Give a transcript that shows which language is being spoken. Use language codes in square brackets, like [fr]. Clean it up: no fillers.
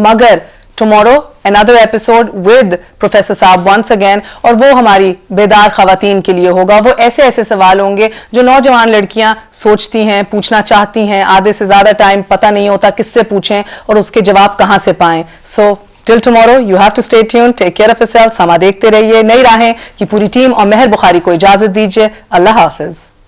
[ur] مگر tomorrow [en] another episode with [ur] professor صاحب [en] once again, [ur] اور وہ ہماری بیدار خواتین کے لیے ہوگا. وہ ایسے سوال ہوں گے جو نوجوان لڑکیاں سوچتی ہیں، پوچھنا چاہتی ہیں، آدھے سے زیادہ ٹائم پتہ نہیں ہوتا کس سے پوچھیں اور اس کے جواب کہاں سے پائیں. [en] So till tomorrow you have to stay tuned. Take care of yourself. [ur] سما دیکھتے رہیے. نئی راہیں کی پوری ٹیم اور مہر بخاری کو اجازت دیجیے. اللہ حافظ.